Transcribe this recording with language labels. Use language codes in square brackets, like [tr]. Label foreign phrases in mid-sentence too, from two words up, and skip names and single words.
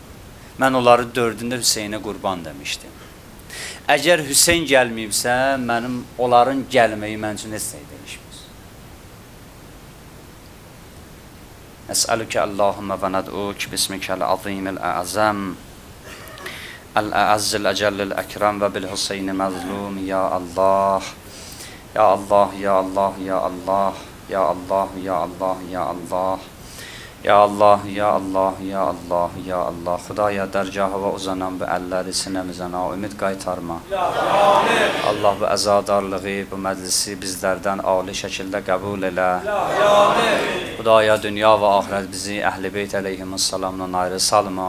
[az] Mən onları 4-ündə Hüseynə qurban demişdim. Əgər Hüseyn gəlməyibsə, mənim onların gəlməyi mən üçün heç nə deyişmir. [ar] أسألك اللهم وندعوك باسمك العظيم الأعظم الأعز الأجل الأكرم وبالحسين مظلوم يا الله يا الله يا الله يا الله يا الله يا الله يا الله يا الله، يا الله، يا الله، يا الله. [az] Xudaya dərgahıva uzanan bu əlləri sinəmizə ümid qaytarma. Allah bu əzadarlığı, bu məclisi bizlərdən ali şəkildə qəbul elə. Xudaya dünya və axirət bizi Əhl-i Beyt əleyhimussalamdan ayrı salma.